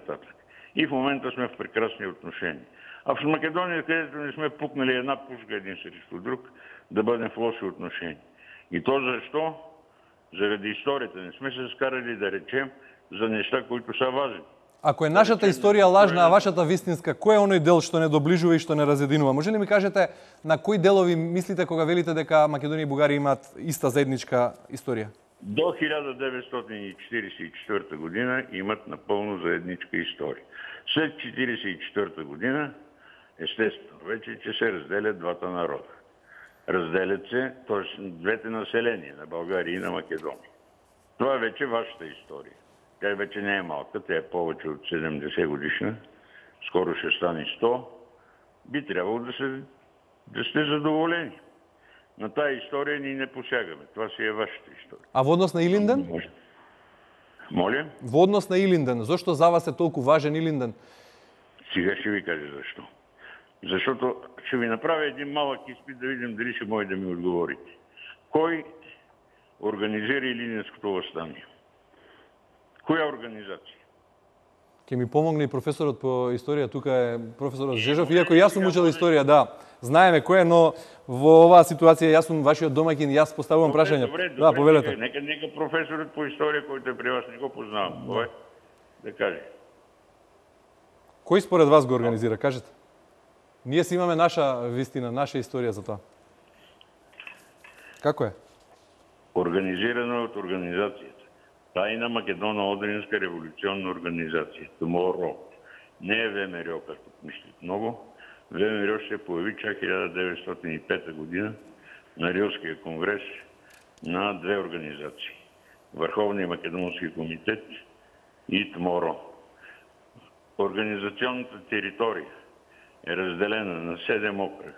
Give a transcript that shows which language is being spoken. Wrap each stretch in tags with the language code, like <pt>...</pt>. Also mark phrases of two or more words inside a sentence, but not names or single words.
<bg>И в момента сме в прекрасни отношения. А в Македония, където не сме пукнали една пушка един срещу друг, да бъдем в лоши отношения. И то защо? Заради историята. Не сме се скарали да речем за неща, които са важни.</bg> <mk>Ако е нашата историја лажна, а вашата вистинска, кој е оној дел што не доближува и што не разединува? Може ли ми кажете на кои делови мислите кога велите дека Македонија и Бугарија имаат иста заедничка историја?</mk> <bg>До 1944 година имат напълно заедничка история. След 1944 година, естествено, вече че се разделят двата народа. разделят се, т.е. двете населения на България и на Македония. Това е вече вашата история. Тя вече не е малка, тя е повече от 70 годишна, скоро ще стане 100. Би трябвало да сте задоволени. На тая история ние не посягаме. Това си е вашата история.</bg> <mk>А во однос на Илинден?</mk> <bg>Моля?</bg> <mk>Во однос на Илинден, зошто за вас е толку важен Илинден?</mk> <bg>Сега ще ви кажа защо. Защото ще ви направя един малък изпит да видим дали ще може да ми отговорите. Кой организира Илинденското въстание? Коя организация?</bg> <mk>Ке ми помогне и професорот по историја, тука е професорот Жежов, иако јас сум учел историја, да. Знаеме кој е, но во оваа ситуација јас сум вашиот домаќин, јас поставувам прашање.</mk> <bg>Добре, да, повелете.</bg> <mk>Нека професорот по историја кој е при вас, не го познавам, кој да каже. Кој според вас го организира, кажете? Ние си имаме наша вистина, наша историја за тоа. Како е?</mk> <bg>Организирано од организацијата. Тајна Македоно-Одринска революционна организација, ТМОРО. Не е ВМРО, како мислите много. ВМРО се появи чак 1905 година на Рилския конгрес на две организации. Върховния македонски комитет и ТМОРО. Организационната територија е разделена на 7 окръга.</bg>